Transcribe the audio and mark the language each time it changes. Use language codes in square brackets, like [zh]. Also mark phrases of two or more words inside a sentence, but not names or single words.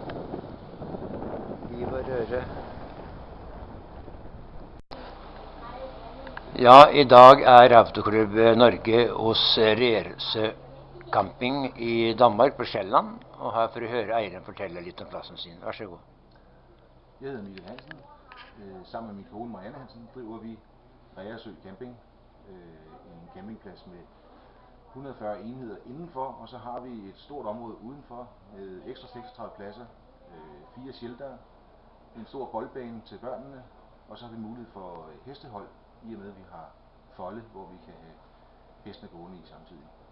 [no] Liv og røre. Ja, i dag er Autoklubb Norge hos Rersø camping i Danmark på Sjælland, og her får du høre eieren fortelle litt om plassen sin. Vær så god. [da] Jeg hedder Mikkel Hansen. Sammen med min kone Marianne Hansen driver vi Reersø Camping. En campingplads med 140 enheder indenfor, og så har vi et stort område udenfor med ekstra 36 pladser, 4 sheltere, en stor boldbane til børnene, og så har vi mulighed for hestehold, i og med at vi har folde, hvor vi kan have hestene gående i samtidig.